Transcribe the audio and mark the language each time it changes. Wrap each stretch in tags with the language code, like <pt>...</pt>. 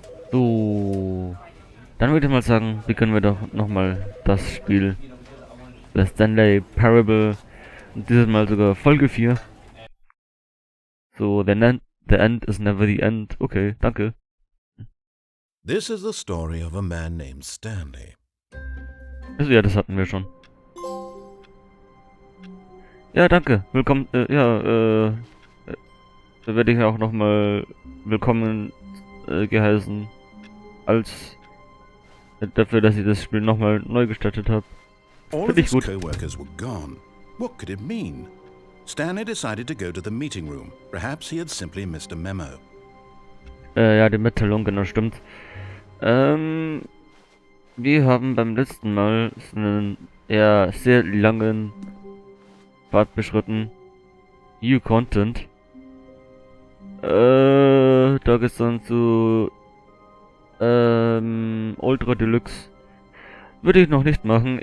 <de>So. Dann würde ich mal sagen, beginnen wir doch nochmal das Spiel. The Stanley Parable. Und dieses Mal sogar Folge 4.</de> <en>So, the end is never the end.</en> <de>Okay, danke.</de> <en>This is the story of a man named Stanley.</en> <de>Also ja, das hatten wir schon. Ja, danke. Willkommen, da werde ich auch nochmal willkommen geheißen. Als dafür, dass ich das Spiel nochmal neu gestartet habe.</de> <en>All of his co-workers were gone. What could it mean? Stanley decided to go to the meeting room. Perhaps he had simply missed a memo.</en> <de>Ja, die Mitteilung, genau, stimmt. Wir haben beim letzten Mal einen eher sehr langen Pfad beschritten.</de> <en>New Content.</en> <de>Da geht's dann zu Ultra Deluxe. Würde ich noch nicht machen.</de>